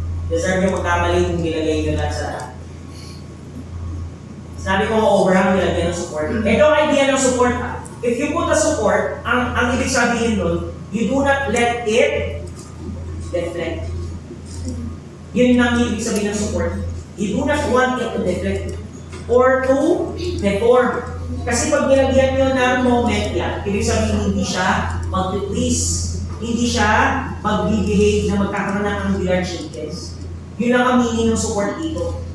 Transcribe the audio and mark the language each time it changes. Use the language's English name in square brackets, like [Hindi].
[Filipino] Deserve yung magkamali kung nilagay nyo lahat sa lahat. Sabi ko, overhang nilagay ng support. Ito ang idea ng support. [English] If you put a support, [Filipino] ang ibig sabihin nun, [English] you do not let it deflect. [Filipino] Yun ang ibig sabihin ng support. [English] You do not want it to deflect or to deform. [Filipino] Kasi pag nilagyan nyo ng moment yan, ibig sabihin hindi siya mag-twist, hindi siya mag-behave na magkakaroon ng angular changes. Yun ang ang meaning ng support dito.